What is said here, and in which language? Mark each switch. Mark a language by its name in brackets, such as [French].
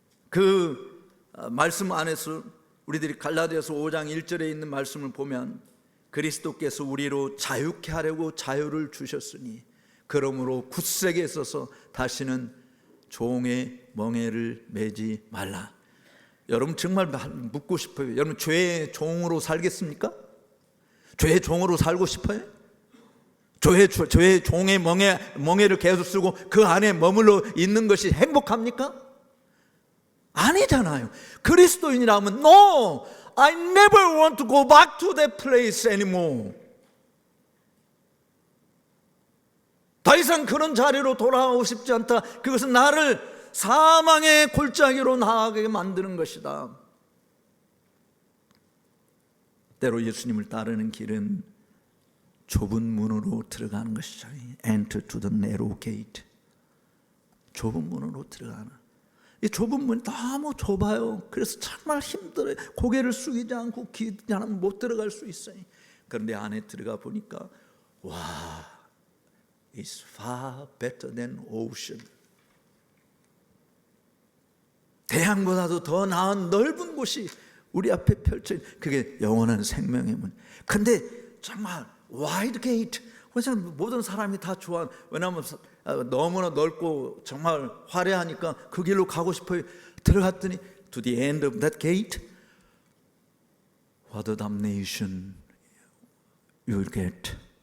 [Korean] 그 말씀 안에서 우리들이 갈라디아서 5장 1절에 있는 말씀을 보면 그리스도께서 우리로 자유케 하려고 자유를 주셨으니 그러므로 굳세게 서서 다시는 종의 멍에를 매지 말라. 여러분 정말 묻고 싶어요. 여러분 죄의 종으로 살겠습니까? 죄의 종으로 살고 싶어요? 죄의 종의 멍에를 계속 쓰고 그 안에 머물러 있는 것이 행복합니까? 아니잖아요. 그리스도인이라면 [English] No, I never want to go back to that place anymore. [Korean] 더 이상 그런 자리로 돌아가고 싶지 않다. 그것은 나를 사망의 골짜기로 나아가게 만드는 것이다. 때로 예수님을 따르는 길은 좁은 문으로 들어가는 것이죠. [English] Enter to the narrow gate. [Korean] 좁은 문으로 들어가는. 이 좁은 문이 너무 좁아요. 그래서 정말 힘들어요. 고개를 숙이지 않고 기도하지 않으면 못 들어갈 수 있어요. 그런데 안에 들어가 보니까 와, [English] it's far better than ocean. [Korean] 대양보다도 더 나은 넓은 곳이 우리 앞에 펼쳐진, 그게 영원한 생명의 문. 근데 정말 와이드 게이트, 모든 사람이 다 좋아. 왜냐하면 너무나 넓고 정말 화려하니까 그 길로 가고 싶어요. 들어갔더니 [English] to the end of that gate, what a damnation you'll get.